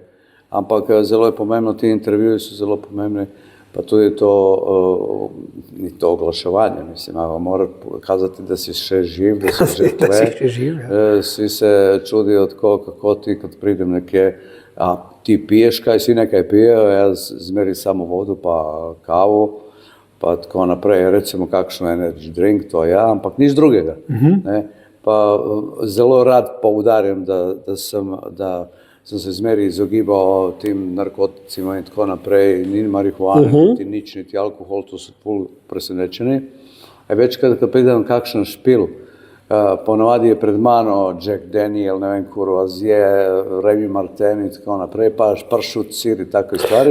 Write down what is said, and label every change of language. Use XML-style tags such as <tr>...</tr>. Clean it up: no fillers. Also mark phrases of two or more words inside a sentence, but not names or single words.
<sl>Ampak zelo je pomembno, ti intervjuji so zelo pomembni, pa tudi ni to oglaševanje, mislim, mora kazati, da si še živ, da si že tle. Da si še živ, ja. Svi se čudijo tako, kako ti, kad pridem nekje, a ti piješ kaj, svi nekaj pijejo, jaz zmeri samo vodu pa kavu, pa tako naprej, recimo kakšno</sl> <en>energy drink,</en> <sl>to ja, ampak nič drugega. Ne? Pa zelo rad poudarjam, da sem se zmeri izogibal</sl> <hr>tim narkoticima</hr> <sl>in tako naprej, ni marihuane, niti nič, niti alkohol, to so ful presenečeni. Večkrat, kad pridem kakšen špil, ponovadi je pred mano Jack Daniel, ne vem, Courvoisier, Remy Martin in tako naprej, pa pršut,</sl> <hr>sir i takve stvari.</hr>